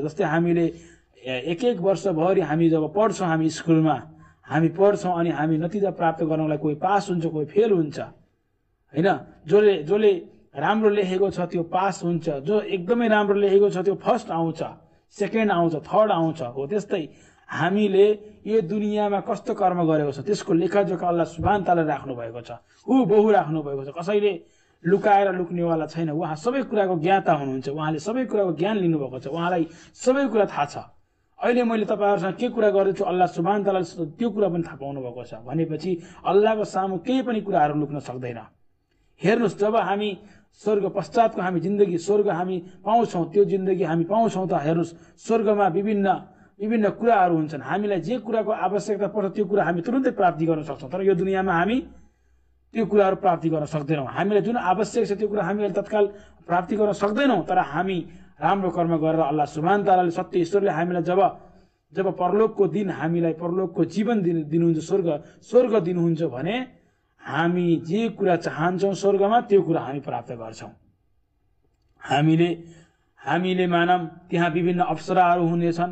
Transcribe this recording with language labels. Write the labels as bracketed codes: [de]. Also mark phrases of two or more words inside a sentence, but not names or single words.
[ne] जस्तै हामीले एक वर्षभरि हामी जब पढ्छौँ, हामी स्कुलमा हामी पढ्छौँ अनि हामी नतिजा प्राप्त गर्नलाई कोही पास हुन्छ, कोही फेल हुन्छ होइन। जसले राम्रो लेखेको छ त्यो पास हुन्छ, जो एकदमै राम्रो लेखेको छ त्यो फर्स्ट आउँछ, सेकेन्ड आउँछ, थर्ड आउँछ। हो त्यस्तै हामीले यो दुनियाँमा कस्तो कर्म गरेको छ त्यसको लेखाजोखा [ar] الله سبحان تعالى [ne] राख्नु भएको छ, बहु राख्नु भएको छ। कसैले लुकाएर लुक्नेवाला छैन। उहाँ सबै कुराको ज्ञाता हुनुहुन्छ, उहाँले सबै कुराको ज्ञान लिनुभएको छ, उहाँलाई सबै कुरा थाहा छ। अहिले मैले तपाईँहरूसँग के कुरा गर्दैछु [ar] الله سبحان تعالى [ne] त्यो कुरा पनि थाहा पाउनु भएको छ भनेपछि अल्लाहको सामु केही पनि कुराहरू लुक्न सक्दैन। हेर्नुहोस्, जब हामी स्वर्ग पश्चातको हामी जिन्दगी, स्वर्ग हामी पाउँछौँ, त्यो जिन्दगी हामी पाउँछौँ त हेर्नुहोस् स्वर्गमा विभिन्न कुराहरू हुन्छन्। हामीलाई जे कुराको आवश्यकता पर्छ त्यो कुरा हामी तुरुन्तै प्राप्ति गर्न सक्छौँ। तर यो दुनियाँमा हामी त्यो कुराहरू प्राप्ति गर्न सक्दैनौँ। हामीलाई जुन आवश्यक छ त्यो कुरा हामी अहिले तत्काल प्राप्ति गर्न सक्दैनौँ। तर हामी राम्रो कर्म गरेर [ar] الله سبحان تعالى [ne] सत्य ईश्वरले हामीलाई जब परलोकको दिन हामीलाई परलोकको जीवन दिनुहुन्छ, स्वर्ग दिनुहुन्छ भने हामी जे कुरा चाहन्छौँ स्वर्गमा त्यो कुरा हामी प्राप्त गर्छौँ। हामीले मानौँ त्यहाँ विभिन्न अप्सराहरू हुनेछन्।